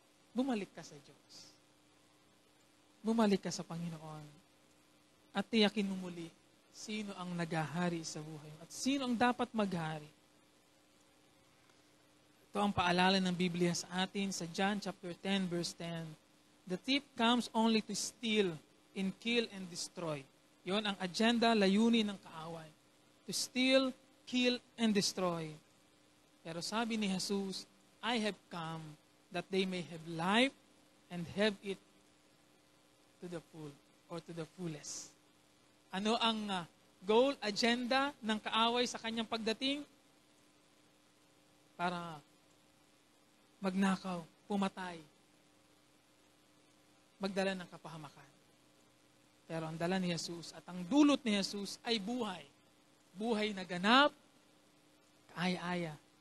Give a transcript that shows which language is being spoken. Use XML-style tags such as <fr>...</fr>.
<tl>Bumalik ka sa Diyos. Bumalik ka sa Panginoon. At tiyakin mo muli, sino ang naghahari sa buhay at sino ang dapat maghari. Ito ang paalala ng Biblia sa atin sa John chapter 10 verse 10.</tl> <en>The thief comes only to steal and kill and destroy.</en> <tl>Yon ang agenda, layunin ng kaaway.</tl> <en>To steal, kill, and destroy.</en> <tl>Pero sabi ni Jesus,</tl> <en>I have come that they may have life and have it to the full or to the fullest.</en> <tl>Ano ang goal, agenda ng kaaway sa kanyang pagdating? Para magnakaw, pumatay, magdala ng kapahamakan. Pero ang dala ni Jesus at ang dulot ni Jesus ay buhay. Buhay na ganap, kaaya-aya.</tl>